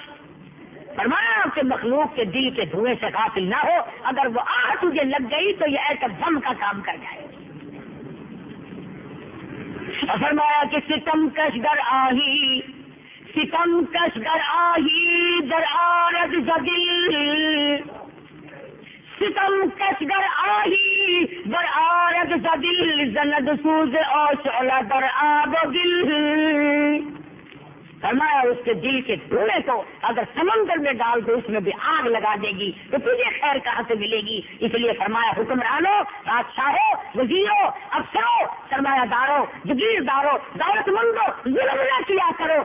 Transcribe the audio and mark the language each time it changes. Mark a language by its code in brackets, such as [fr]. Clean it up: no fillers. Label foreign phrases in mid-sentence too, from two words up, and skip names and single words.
[ur] فرمایا کہ مخلوق کے دل کے دھوئیں سے غافل نہ ہو، اگر وہ آہ تجھے لگ گئی تو یہ ایسا دم کا کام کر جائے. اور فرمایا کہ [fa] ستم کش گر آہی، ستم کش گر آہی در آرد زدل، ستم کش گر آہی در آرد زدل زند سوز آشعلہ در آب و دل. [ur] فرمایا اس کے دل کے دھوئیں کو اگر سمندر میں ڈال دو اس میں بھی آگ لگا دے گی تو تجھے خیر کہاں سے ملے گی. اس لیے فرمایا حکمرانوں، بادشاہوں، وزیروں، افسروں، سرمایہ داروں، جگیرداروں، دولت مندوں، ظلم نہ کیا کرو.